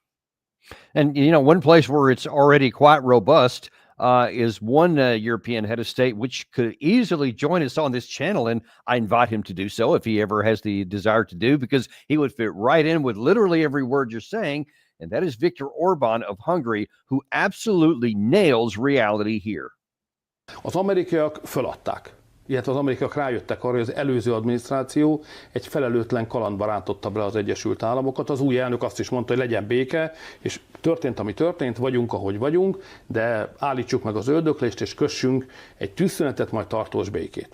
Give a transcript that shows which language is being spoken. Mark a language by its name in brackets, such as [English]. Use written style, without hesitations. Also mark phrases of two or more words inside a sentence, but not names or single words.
[English] And, one place where it's already quite robust is one European head of state, which could easily join us on this channel. And I invite him to do so if he ever has the desire to do, because he would fit right in with literally every word you're saying. And that is Viktor Orbán of Hungary, who absolutely nails reality here. [Hungarian] Az amerikaiak föladták, illetve az amerikaiak rájöttek arra, hogy az előző adminisztráció egy felelőtlen kalandba rántotta bele az Egyesült Államokat. Az új elnök azt is mondta, hogy legyen béke, és történt, ami történt, vagyunk, ahogy vagyunk, de állítsuk meg az öldöklést, és kössünk egy tűzszünetet, majd tartós békét.